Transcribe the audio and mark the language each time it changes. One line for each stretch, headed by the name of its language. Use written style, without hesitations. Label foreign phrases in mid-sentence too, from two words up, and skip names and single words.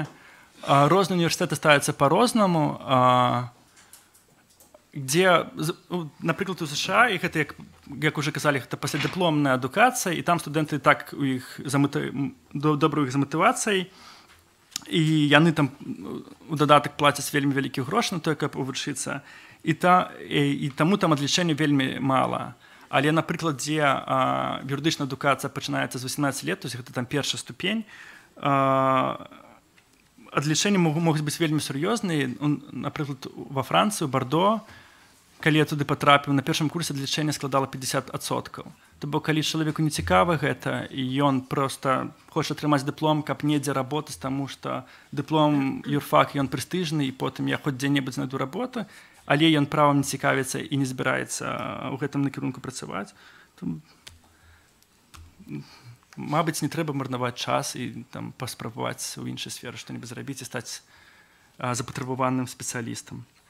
Belarusian: Розныя універсітэты ставяцца па-рознаму, где, напрыклад, у США, і гэта, як уже казалі, гэта паслядыпломная адукацыя, і там студэнты так у іх добра ў іх з матывацыяй, і яны там у дадатак плацяць вельмі вялікі грош на тое, каб вывучыцца, і таму там адлічэння вельмі мала. Але, напрыклад, дзе юрыдычная адукацыя пачынаецца з 18 лет,
Russian: то есть
Belarusian: гэта там першая ступень, адлічэнні могуць быць вельмі сур'ёзныя. Напрыклад, ва Францыі, у Бардо, калі я туды патрапіў, на першым курсе адлічэнне складала 50%. То бок, калі чалавеку не цікава гэта, і ён проста хоча атрымаць дыплом, каб недзе работаць, таму што дыплом юрфак, ён прэстыжны, і потым я хоць дзе-небудзь знайду работу, але ён правам не цікавіцца і не збіраецца ў гэтым накірунку працаваць, то, мабыць, не трэба марнаваць час і там паспрабаваць у іншай сферы што-небудзь зрабіць і стаць запатрабаваным спецыялістам.